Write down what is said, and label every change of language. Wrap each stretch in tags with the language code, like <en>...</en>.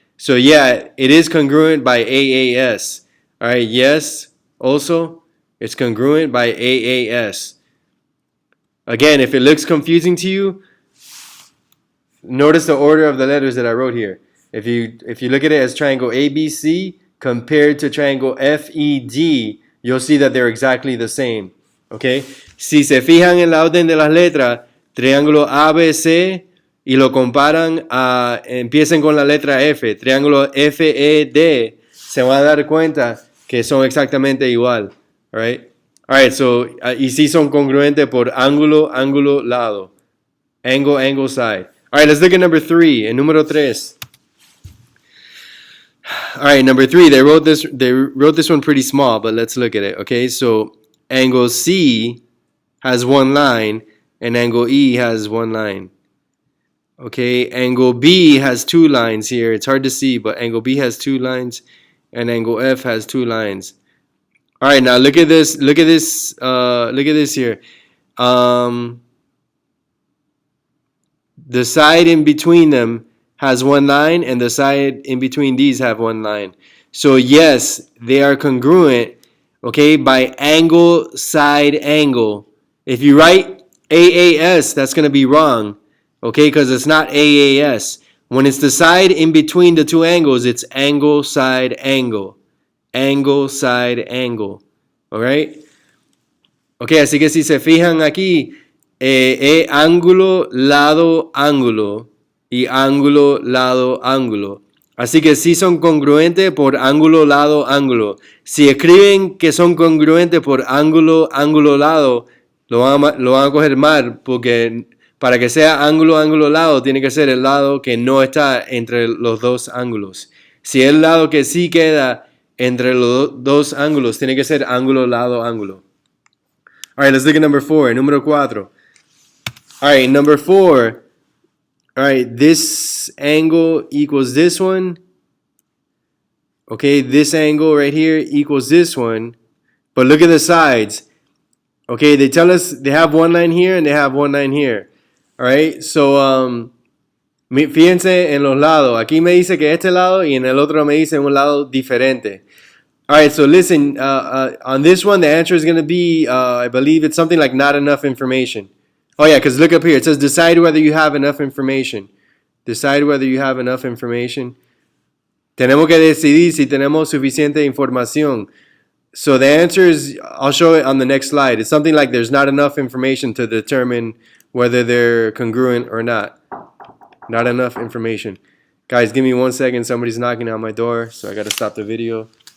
<en>So yeah, it is congruent by AAS. All right, yes, also, it's congruent by AAS. Again, if it looks confusing to you, notice the order of the letters that I wrote here. If you look at it as triangle ABC compared to triangle FED, you'll see that they're exactly the same. Okay?</en> <es>Si se fijan en la orden de las letras, triángulo ABC y lo comparan empiecen con la letra F, triángulo FED, se van a dar cuenta que son exactamente igual.</es> <en>All right? All right, so,</en> <es>y sí son congruentes por ángulo, ángulo, lado.</es> <en>Angle, angle, side. All right, let's look at number 3.</en> <es>En número 3.</es> <en>All right, number 3. They wrote this one pretty small, but let's look at it. Okay, so angle C has one line, and angle E has one line. Okay, angle B has 2 lines here. It's hard to see, but angle B has 2 lines, and angle F has 2 lines. All right, now look at this. Look at this. Look at this here. The side in between them has one line, and the side in between these have one line. So yes, they are congruent, okay, by angle, side, angle. If you write AAS, that's going to be wrong, okay, because it's not AAS. When it's the side in between the 2 angles, it's angle, side, angle. Angle, side, angle. All right?</en> <es>Ok, así que si se fijan aquí, ángulo, lado, ángulo y ángulo, lado, ángulo. Así que sí son congruentes por ángulo, lado, ángulo. Si escriben que son congruentes por ángulo, ángulo, lado, lo van a coger mal, porque para que sea ángulo, ángulo, lado, tiene que ser el lado que no está entre los 2 ángulos. Si el lado que sí queda entre los 2 ángulos, tiene que ser ángulo, lado, ángulo.</es> <en>All right, let's look at number 4.</en> <es>Número 4.</es> <en>All right, number 4. All right, this angle equals this one. Okay, this angle right here equals this one. But look at the sides. Okay, they tell us they have one line here and they have one line here. All right, so</en> <es>fíjense en los lados. Aquí me dice que este lado y en el otro me dice un lado diferente.</es> <en>All right, so listen, on this one, the answer is going to be, I believe it's something like not enough information. Oh, yeah, because look up here. It says decide whether you have enough information. Decide whether you have enough information.</en> <es>Tenemos que decidir si tenemos suficiente información.</es> <en>So the answer is, I'll show it on the next slide. It's something like there's not enough information to determine whether they're congruent or not. Not enough information. Guys, give me 1 second. Somebody's knocking on my door, so I got to stop the video.</en>